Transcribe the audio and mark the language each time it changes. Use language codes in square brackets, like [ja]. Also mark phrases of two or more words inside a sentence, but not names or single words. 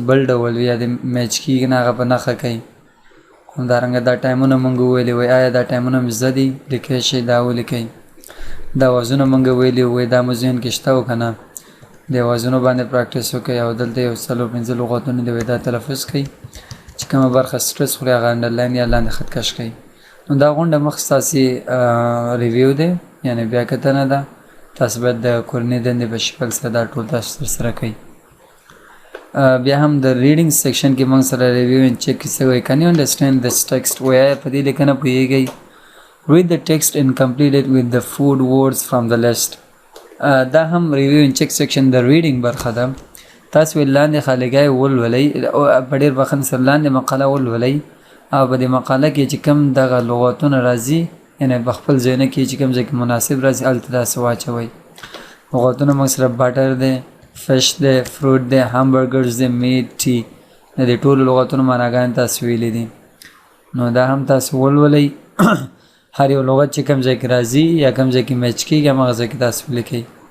[ps] بل ډول وي یا د میچ کېږي نه هغه په نښه کوي همدارنګه دا ټایمونه موږ وویلي وایي آیا دا ټایمونه مې زده دي لیکلی شئ دا ولیکئ دا وازونه موږ ویلي وایي دا مو ذهن کې شته و که نه د وازونو باندې پراکټس وکړئ او دلته یو 4-5 لغتونه دي وایي دا تلفظ کوئ چې کومه برخه سټرس خوري هغه انډرلاین یا لاندې خط کش کوئ نو دا غونډه مخ ستاسې ریویو دی یعنې بیا کتنه ده تاسو باید د کورنۍ دندې په شکل سره دا ټول تاسو ترسره کوئ بیا هم د [en] reading section [ps] کې موږ سره [en] review and check [ps] کیسه وایي [en] can you understand this text [ps] وایي په دې لیکنه پوهیږئ [en] read the text and complete it with the food words from the list [ps] دا هم [en] review and check section [ps] د ریډینګ برخه ده تاسو لاندې خالګای ولولئ په ډېر بخښنې سره لاندې مقاله ولولئ او په دې مقاله کې چې کوم دغه لغتونه راځي یعنې په خپل ځایونه کې چې کوم ځای کې مناسب راځي هلته تاسو واچوئ لغتونه موږ سره بټر دی فش دی فروټ دی همبرګرز دی میټ ټي د دې ټولو لغتونو معناګانې تاسو ویلي دي نو دا هم تاسو ولولئ هر یو لغت چې کوم ځای کې راځي یا کوم ځای کې میچ کېږي هماغه ځای کې تاسو ولیکئ